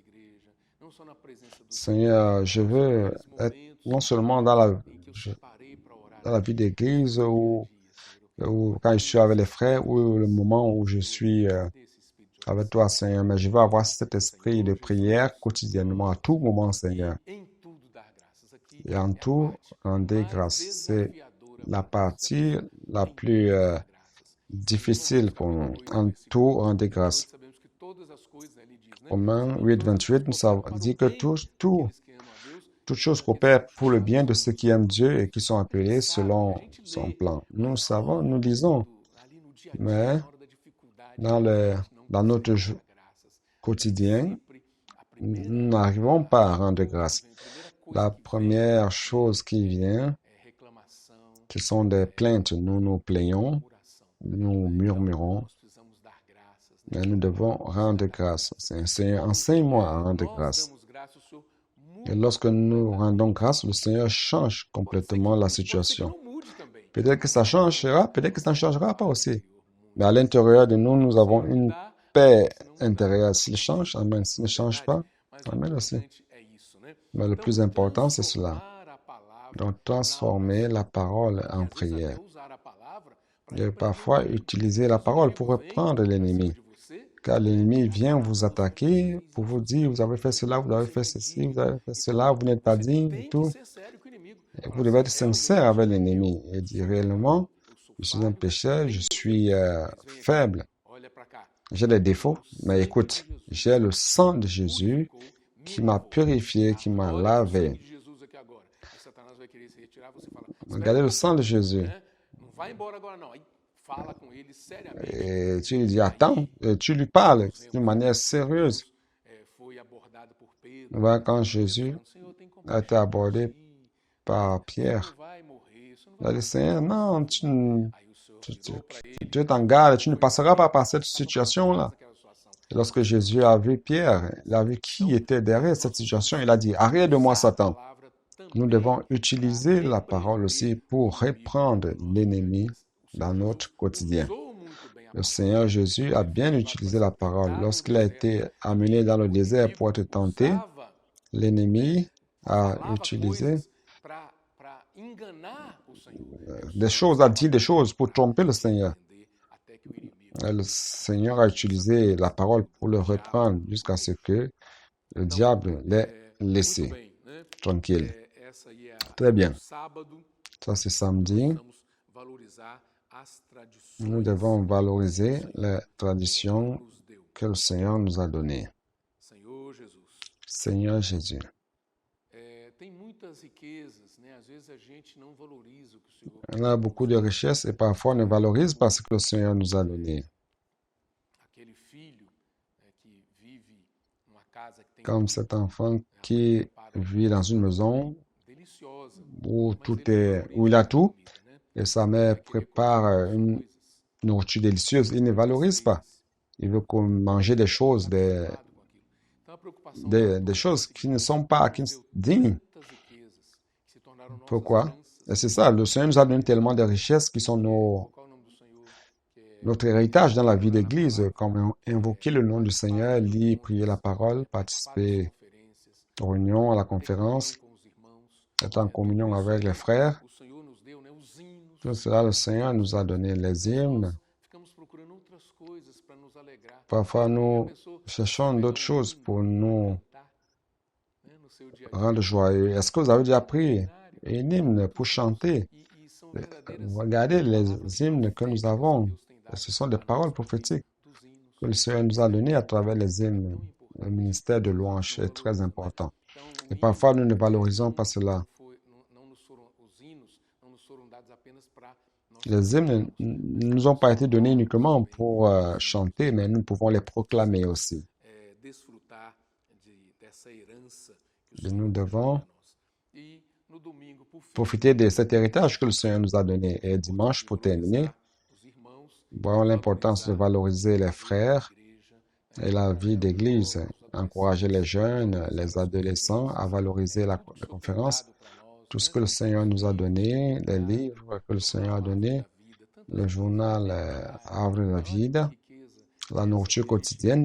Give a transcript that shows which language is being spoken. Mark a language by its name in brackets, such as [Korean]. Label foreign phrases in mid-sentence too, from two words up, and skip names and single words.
[French] Seigneur, je veux être non seulement dans la vie d'église ou quand je suis avec les frères ou le moment où je suis avec toi, Seigneur, mais je veux avoir cet esprit de [Portuguese] Senhor [French] prière Jesus, quotidiennement, à tout moment, Seigneur. [Portuguese] e em tudo dar graças. Aqui [French] Et en [Portuguese] é a [French] tout, [Portuguese] parte [French] render [Portuguese] mais [French] grâce. C'est [Portuguese] desafiadora [French] la [Portuguese] para nós, [French] partie [Portuguese] desafiadora. [French] la [Portuguese] Em tudo [French] plus [Portuguese] dar graças. Senhor, nós [French] difficile [Portuguese] oramos [French] pour [Portuguese] também à [French] nous. [Portuguese] noite, no [French] En [Portuguese] versículo [French] tout, render [Portuguese] 28, [French] grâce. [Portuguese] sabemos que todas as coisas, né, ele diz, né? [French] Romains [Portuguese] Senhor, [French] 8, [Portuguese] todas as coisas [French] 28 [Portuguese] cooperaram para o [French] dit que [Portuguese] bem daqueles que amam a Deus, [French] toutes choses [Portuguese] daqueles que [French] coopèrent [Portuguese] são [French] pour le bien de [Portuguese] chamados [French] ceux [Portuguese] segundo o [French] qui [Portuguese] seu [French] aiment Dieu [Portuguese] propósito. [French] et qui sont [Portuguese] A gente [French] appelés [Portuguese] sabe, a [French] selon [Portuguese] gente [French] son [Portuguese] lê, [French] plan. Nous [Portuguese] mas na [French] savons, nous [Portuguese] hora, [French] lisons, [Portuguese] ali no dia a dia, [French] mais [Portuguese] na hora da dificuldade, [French] dans [Portuguese] a [French] le, [Portuguese] gente não [French] dans [Portuguese] consegue [French] notre [Portuguese] dar graças. [French] quotidien, [Portuguese] Sempre a [French] nous [Portuguese] primeira [French] n'arrivons pas à rendre [Portuguese] atitude que [French] grâce. [Portuguese] vem, a primeira coisa [French] La [Portuguese] que vem [French] première chose qui vient, [Portuguese] é reclamação, [French] ce sont des plaintes. Nous nous plaignons, [Portuguese] murmuração. [French] nous murmurons, [Portuguese] Nós precisamos dar graças, né? [French] mais nous devons rendre grâce. Seigneur, enseigne-moi à rendre [Portuguese] Nós [French] grâce. [Portuguese] damos graça, o Senhor [French] Et [Portuguese] muda [French] lorsque nous rendons [Portuguese] completamente. [French] grâce, le Seigneur change complètement la [Portuguese] Pode ser que [French] situation. [Portuguese] não mude também. [French] Peut-être que ça changera, peut-être que ça ne changera pas aussi. [Portuguese] Interior [French] Mais à [Portuguese] muda. [French] l'intérieur de nous, nous [Portuguese] Se [French] avons une [Portuguese] mudar, [French] paix [Portuguese] se não mudar, [French] intérieure. S'il change, Amen. S'il [Portuguese] não [French] ne [Portuguese] é [French] change [Portuguese] verdade? [French] pas, [Portuguese] Mas o [French] Amen aussi. [Portuguese] importante é isso, né? [French] Mais le [Portuguese] Então, [French] plus important, c'est cela. [Portuguese] transformar a palavra [French] Donc, [Portuguese] na [French] transformer [Portuguese] oração. [French] la parole [Portuguese] E [French] en [Portuguese] às vezes até [French] prière. [Portuguese] usar a palavra para [French] Et [Portuguese] repreender o [French] parfois, [Portuguese] inimigo. [French] utiliser [Portuguese] Às [French] la [Portuguese] vezes o [French] parole pour [Portuguese] inimigo vem [French] reprendre [Portuguese] para cima [French] l'ennemi. [Portuguese] de você, [French] Car [Portuguese] né? [French] l'ennemi [Portuguese] Para [French] vient [Portuguese] falar, [French] vous [Portuguese] não, você não [French] attaquer [Portuguese] fez [French] pour vous [Portuguese] isso, [French] dire, vous avez fait [Portuguese] você [French] cela, [Portuguese] não [French] vous avez [Portuguese] fez [French] fait ceci, vous [Portuguese] aquilo. [French] avez fait [Portuguese] Então, [French] cela, vous n'êtes pas [Portuguese] você [French] digne et [Portuguese] tem que [French] tout. [Portuguese] ser sério com o inimigo. [French] Et [Portuguese] Falar [French] vous devez [Portuguese] assim, [French] être sincère avec l'ennemi et dire réellement, [Portuguese] eu sou [French] je suis un [Portuguese] falho, [French] pécheur, je [Portuguese] tenho [French] suis [Portuguese] defeitos, mas vem aqui, [French] faible, [Portuguese] olha para cá. [French] j'ai des défauts, [Portuguese] O [French] mais [Portuguese] sangue [French] écoute, [Portuguese] de Jesus [French] j'ai le sang de [Portuguese] me [French] Jésus [Portuguese] purificou, me [French] qui m'a [Portuguese] lavou. [French] purifié, qui m'a [Portuguese] Olha para o sangue [French] lavé. [Portuguese] de Jesus aqui agora. Aí Satanás vai querer se retirar, você fala, espera [French] Regardez [Portuguese] um [French] le sang [Portuguese] pouquinho, [French] de Jésus. [Portuguese] né? Não vai embora agora não. Aí fala com ele seriamente. [French] Et tu lui dis, [Portuguese] E [French] attends, [Portuguese] aí, [French] et tu lui parles [Portuguese] nós [French] d'une [Portuguese] vemos [French] manière [Portuguese] quando [French] sérieuse. [Portuguese] Jesus foi abordado por Pedro, [French] Voilà, quand [Portuguese] Pedro [French] Jésus [Portuguese] falando, Senhor, tem [French] a été [Portuguese] compaixão de [French] abordé [Portuguese] ti, [French] par [Portuguese] né? Você [French] Pierre, [Portuguese] não vai morrer, você não [French] il [Portuguese] vai [French] a dit, [Portuguese] passar [French] Seigneur, [Portuguese] por [French] non, [Portuguese] isso, né? Aí o Senhor [French] tu, [Portuguese] virou para ele, [French] Dieu t'en garde, tu ne [Portuguese] foi para [French] passeras pas [Portuguese] Pedro, [French] par cette [Portuguese] estava por trás [French] situation-là. [Portuguese] daquela situação. [French] Et lorsque [Portuguese] Nós [French] Jésus [Portuguese] temos [French] a [Portuguese] que [French] vu Pierre, il a vu qui [Portuguese] Então, [French] était derrière cette [Portuguese] nós [French] situation, [Portuguese] precisamos [French] il a dit, arrête de moi, [Portuguese] usar a [French] Satan. [Portuguese] palavra [French] Nous [Portuguese] também [French] devons [Portuguese] para [French] utiliser la parole aussi [Portuguese] repreender o [French] pour [Portuguese] inimigo [French] reprendre [Portuguese] nas nossas [French] l'ennemi [Portuguese] vidas. O [French] dans [Portuguese] Senhor [French] notre [Portuguese] Jesus [French] quotidien. [Portuguese] usou muito bem a [French] Le [Portuguese] palavra. [French] Seigneur Jésus a [Portuguese] Ele [French] bien [Portuguese] foi levado para [French] utilisé [Portuguese] ser [French] la parole. [Portuguese] tentado no [French] Lorsqu'il a [Portuguese] deserto. [French] été amené dans le [Portuguese] O [French] désert pour [Portuguese] inimigo [French] être tenté, [Portuguese] usava, né, [French] l'ennemi a [Portuguese] falava [French] utilisé [Portuguese] coisas para enganar o Senhor. E o [French] des [Portuguese] Senhor [French] choses, a [Portuguese] usava [French] dit des choses pour tromper le [Portuguese] para [French] Seigneur. [Portuguese] repreender até que o inimigo [French] Le Seigneur a utilisé la parole pour le [Portuguese] deixava [French] reprendre [Portuguese] o [French] jusqu'à ce [Portuguese] poder. [French] que le [Portuguese] Então, [French] diable l'ait [Portuguese] muito [French] laissé [Portuguese] bem, né? [French] tranquille. [Portuguese] Essa aí é [French] Très [Portuguese] o [French] bien. [Portuguese] sábado. [French] Ça, c'est [Portuguese] Nós [French] samedi. [Portuguese] precisamos valorizar as [French] Nous [Portuguese] tradições [French] devons [Portuguese] que [French] valoriser [Portuguese] o [French] les [Portuguese] Senhor [French] traditions [Portuguese] nos deu. [French] que le Seigneur nous a données. [Portuguese] Senhor Jesus. [French] Seigneur Jésus. [Portuguese] Tem muitas riquezas, né? Às vezes a gente não valoriza o que o Senhor [French] On a beaucoup de richesses et parfois on ne valorise pas ce que le Seigneur nous a donné. [Portuguese] aquele filho que vive numa casa que tem [French] Comme [Portuguese] tudo, [French] cet enfant [Portuguese] né? [French] qui [Portuguese] Prepara [French] vit dans une maison [Portuguese] deliciosa, [French] où [Portuguese] mas [French] tout [Portuguese] ele não [French] est, où il [Portuguese] valoriza [French] a [Portuguese] a [French] tout [Portuguese] comida, né? [French] et sa [Portuguese] Ele [French] mère [Portuguese] vai querer comer [French] prépare [Portuguese] outras [French] une [Portuguese] coisas, [French] nourriture délicieuse. Il ne valorise pas. Il veut manger des choses, [Portuguese] está preocupado com aquilo. Então a preocupação do autor [French] des [Portuguese] é [French] choses [Portuguese] a [French] qui ne [Portuguese] seguinte: [French] sont pas [Portuguese] Deus [French] qui [Portuguese] deu [French] dignes. [Portuguese] tantas riquezas que se tornaram nossas [French] Pourquoi? Et [Portuguese] heranças. [French] c'est ça, le Seigneur nous a donné tellement de richesses qui sont [Portuguese] Qual é o nome do Senhor? Que é [French] notre héritage dans la vie [Portuguese] orar a [French] d'église, [Portuguese] palavra, [French] comme invoquer le nom du [Portuguese] participar [French] Seigneur, [Portuguese] das [French] lire, prier la [Portuguese] reuniões, [French] parole, [Portuguese] participar das [French] participer [Portuguese] conferências, [French] aux réunions, à la [Portuguese] ter comunhão [French] conférence, [Portuguese] com os irmãos. [French] être en [Portuguese] Tudo [French] communion [Portuguese] isso [French] avec les frères. [Portuguese] o Senhor nos deu, né? Os hinos. [French] Tout cela, le Seigneur nous a donné les [Portuguese] Às vezes [French] hymnes. [Portuguese] nós ficamos procurando outras coisas para nos alegrar. [French] Parfois, [Portuguese] Já [French] nous [Portuguese] pensou [French] cherchons [Portuguese] você pegar [French] d'autres choses [Portuguese] hino [French] pour [Portuguese] e [French] nous [Portuguese] cantar, né, no seu dia a dia? [French] rendre joyeux. Est-ce que vous avez déjà pris [Portuguese] Extraordinário. [French] un hymne pour [Portuguese] Quantos hinos [French] chanter? [Portuguese] e são verdadeiras [French] Regardez les [Portuguese] palavras [French] hymnes que nous [Portuguese] proféticas que [French] avons. [Portuguese] Deus tem dado [French] Ce sont des [Portuguese] à nós [French] paroles [Portuguese] por meio [French] prophétiques [Portuguese] dos hinos. [French] que le Seigneur nous a données à travers les [Portuguese] É [French] hymnes. [Portuguese] tão [French] Le [Portuguese] importante. [French] ministère de [Portuguese] Às vezes [French] louange [Portuguese] não [French] est très [Portuguese] valorizamos. [French] important. [Portuguese] Então, o [French] Et [Portuguese] hino [French] parfois, nous ne valorisons pas cela. [Portuguese] não nos foram, os hinos não nos foram dados apenas para nós [French] Les hymnes [Portuguese] cantarmos, [French] ne [Portuguese] mas [French] nous ont pas été donnés [Portuguese] nós [French] uniquement [Portuguese] também [French] pour chanter, mais nous pouvons les proclamer aussi. [Portuguese] desfrutar dessa herança que o [French] Et [Portuguese] Senhor [French] nous [Portuguese] deixou [French] devons [Portuguese] para nós. E no domingo, por fim, [French] profiter de cet héritage que le Seigneur nous a donné. Et dimanche, pour terminer, [Portuguese] valorizar os irmãos, [French] voyons l'importance de valoriser les frères [Portuguese] igreja, [French] et la vie d'église, encourager les jeunes, les adolescents à valoriser la conférence, tout ce que le Seigneur nous a donné, les livres que le Seigneur a donné, le journal Arbre de la Vida, la nourriture quotidienne.